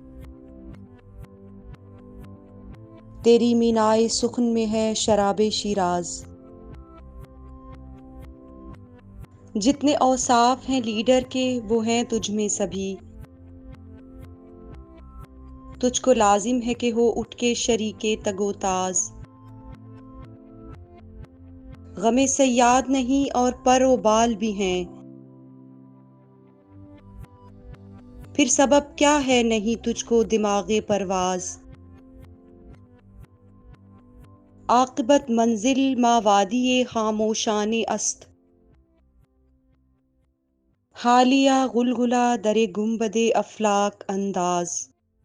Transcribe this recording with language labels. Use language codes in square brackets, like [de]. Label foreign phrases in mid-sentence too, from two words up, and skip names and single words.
[ur] تیری مینائے سخن میں ہے شراب شیراز، جتنے اوصاف ہیں لیڈر کے وہ ہیں تجھ میں سبھی، تجھ کو لازم ہے کہ ہو اٹھ کے شریک تگ و تاز، غم صیاد نہیں اور پر و بال بھی ہیں، پھر سبب کیا ہے نہیں تجھ کو دماغ پرواز، [fa] عاقبت منزل ما وادی خاموشان است، حالیہ غلغلہ در گنبد افلاک انداز،